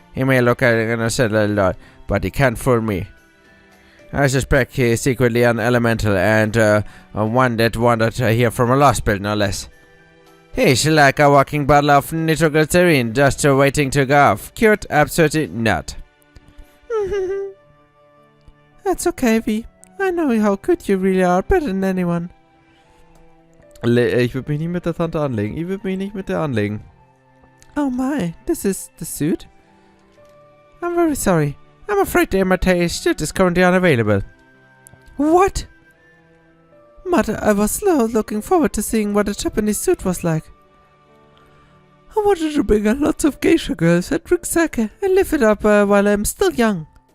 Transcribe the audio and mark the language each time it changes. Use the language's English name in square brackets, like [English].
[English] He may look like an innocent little dog, but he can't fool me. I suspect he is secretly an elemental and one that wandered here from a Lostbelt, no less. He's like a walking bottle of nitroglycerine, just waiting to go off. Cute? Absolutely not. That's okay, V. I know how good you really are, better than anyone. [German] Ich würde mich nicht mit der Tante anlegen. Ich würde mich nicht mit der anlegen. [English] Oh my, this is the suit? I'm very sorry. I'm afraid the MRT suit is currently unavailable. What? Mother, I was looking forward to seeing what a Japanese suit was like. I wanted to bring out lots of geisha girls and drink sake and live it up while I'm still young.